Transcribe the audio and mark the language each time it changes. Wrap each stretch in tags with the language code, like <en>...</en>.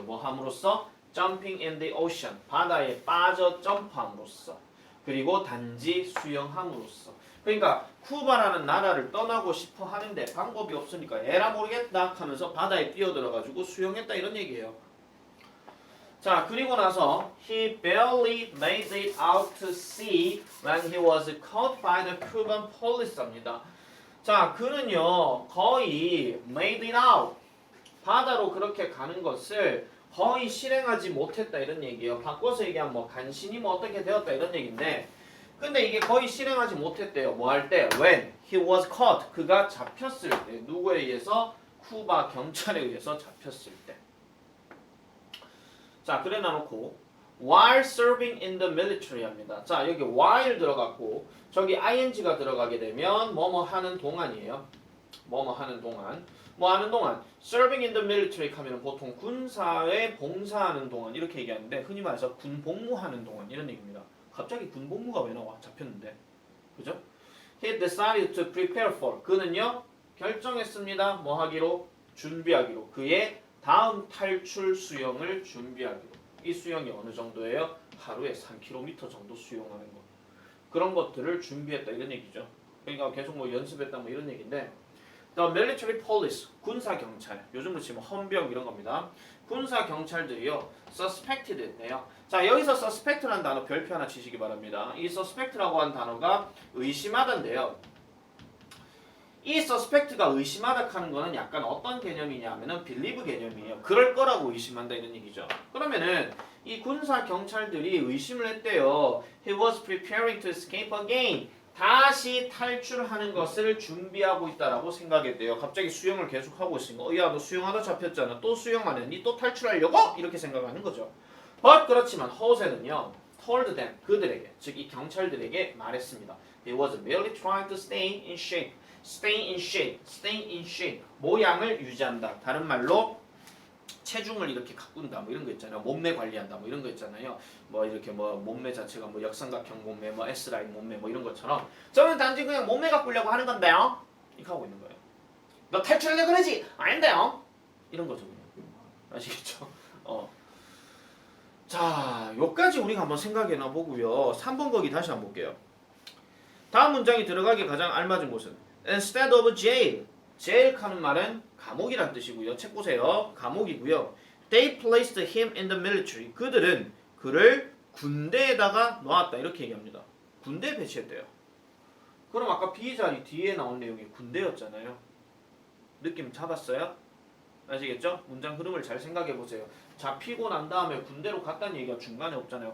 <ko>뭐 함으로써?</ko> <en>jumping in the ocean.</en> <ko>바다에 빠져 점프함으로써. 그리고 단지 수영함으로써. 그러니까 쿠바라는 나라를 떠나고 싶어 하는데 방법이 없으니까 에라 모르겠다 하면서 바다에 뛰어들어가지고 수영했다 이런 얘기예요. 자, 그리고 나서</ko> <en>he barely made it out to sea when he was caught by the Cuban police입니다.</en> <ko>자, 그는요 거의</ko> <en>made it out</en> <ko>바다로 그렇게 가는 것을 거의 실행하지 못했다 이런 얘기예요. 바꿔서 얘기하면 뭐 간신히 뭐 어떻게 되었다 이런 얘기인데 근데 이게 거의 실행하지 못했대요. 뭐 할 때?</ko> <en>When he was caught</en> <ko>그가 잡혔을 때 누구에 의해서? 쿠바 경찰에 의해서 잡혔을 때. 자, 그래 놔놓고</ko> <en>while serving in the military</en> <ko>합니다. 자, 여기 while 들어갔고 저기 ing가 들어가게 되면 뭐뭐 하는 동안이에요. 뭐뭐 하는 동안. 뭐 하는 동안</ko> <en>serving in the military</en> <ko>하면 보통 군사에 봉사하는 동안 이렇게 얘기하는데 흔히 말해서 군 복무하는 동안 이런 얘기입니다. 갑자기 군 복무가 왜 나와? 잡혔는데. 그죠?</ko> <en>He decided to prepare for.</en> <ko>그는요 결정했습니다. 뭐 하기로? 준비하기로. 그의 다음 탈출 수영을 준비하기로. 이 수영이 어느 정도예요? 하루에 3km 정도 수영하는 거. 그런 것들을 준비했다 이런 얘기죠. 그러니까 계속 뭐 연습했다 뭐 이런 얘기인데</ko> <en>The military police,</en> <ko>군사 경찰. 요즘으로 치면 헌병 이런 겁니다. 군사 경찰들이요. suspected 했네요. 자, 여기서 suspect라는 단어 별표 하나 치시기 바랍니다. 이 suspect라고 하는 단어가 의심하던데요. 이 suspect가 의심하다 하는 거는 약간 어떤 개념이냐면은 believe 개념이에요. 그럴 거라고 의심한다 이런 얘기죠. 그러면은 이 군사 경찰들이 의심을 했대요.</ko> <en>He was preparing to escape again.</en> <ko>다시 탈출하는 것을 준비하고 있다라고 생각했대요. 갑자기 수영을 계속 하고 있으니까 야 너 수영하다 잡혔잖아. 또 수영 안 했니? 또 탈출하려고? 이렇게 생각하는 거죠. But 그렇지만 호세는요.</ko> <en>told them</en> <ko>그들에게 즉 이 경찰들에게 말했습니다.</ko> <en>He was merely trying to stay in shape. Stay in shape. Stay in shape.</en> <ko>모양을 유지한다. 다른 말로 체중을 이렇게 가꾼다 뭐 이런 거 있잖아요. 몸매 관리한다 뭐 이런 거 있잖아요. 뭐 이렇게 뭐 몸매 자체가 뭐 역삼각형 몸매 뭐 S라인 몸매 뭐 이런 것처럼 저는 단지 그냥 몸매 가꾸려고 하는 건데요. 이렇게 하고 있는 거예요. 너 탈출하려고 그러지? 아닌데요. 이런 거죠. 그냥. 아시겠죠? 자, 요까지 우리가 한번 생각해나 보고요. 3번 거기 다시 한번 볼게요. 다음 문장이 들어가기 가장 알맞은 곳은</ko> <en>instead of jail.</en> <ko>jail 하는 말은 감옥이란 뜻이고요. 책 보세요. 감옥이고요.</ko> <en>They placed him in the military.</en> <ko>그들은 그를 군대에다가 놓았다. 이렇게 얘기합니다. 군대에 배치했대요. 그럼 아까 B 자리 뒤에 나온 내용이 군대였잖아요. 느낌 잡았어요? 아시겠죠? 문장 흐름을 잘 생각해 보세요. 잡히고 난 다음에 군대로 갔다는 얘기가 중간에 없잖아요.</ko>